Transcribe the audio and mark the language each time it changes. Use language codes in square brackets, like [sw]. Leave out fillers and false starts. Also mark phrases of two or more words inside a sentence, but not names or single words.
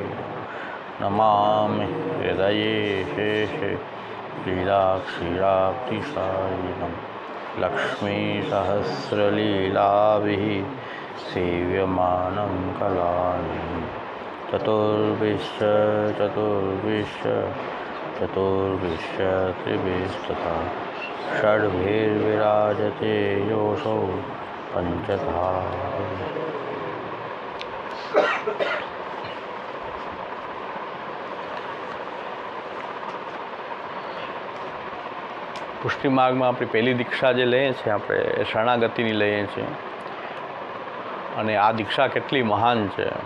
[sa] नमामि हृदये शेषे लीलाक्षीराब्धिशायिनं लक्ष्मीसहस्रलीलाभिः सेव्यमानं कलानिधिं चतुर्विश्य त्रिभिस्तथा षड्भिर्विराजते योऽसौ पञ्चधा। [gu] પુષ્ટિ માર્ગમાં આપણી પહેલી દીક્ષા જે લઈએ છીએ આપણે એ શરણાગતિની લઈએ છીએ અને આ દીક્ષા કેટલી મહાન છે